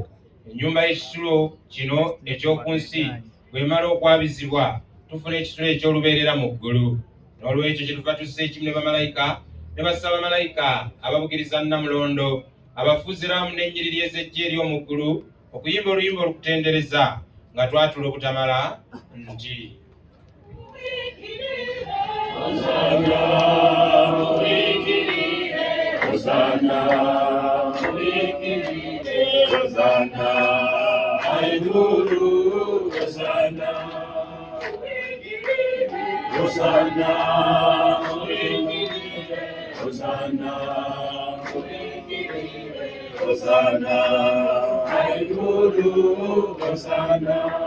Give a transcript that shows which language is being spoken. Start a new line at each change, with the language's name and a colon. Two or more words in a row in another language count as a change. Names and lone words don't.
Ganda: Ennyumba y'ekisulo kino eky'oku nsi bw'emala okwabizibwa, tufuna ekisulo eky'olubeerera mu ggulu. N'olwekyo kyetuva tussa ekimu ne bamalayika ne bassabamalayika ababugiriza Nnamulondo, abafuuziraamu n'ennyiriri ez'eggye ery'omu ggulu okuyimba oluyimba olukutendereza nga twatula obutamala nti Hosana, Hosana, Hosana, Aiguru, Hosana, Hosana, Hosana, Hosana, Aiguru, Hosana,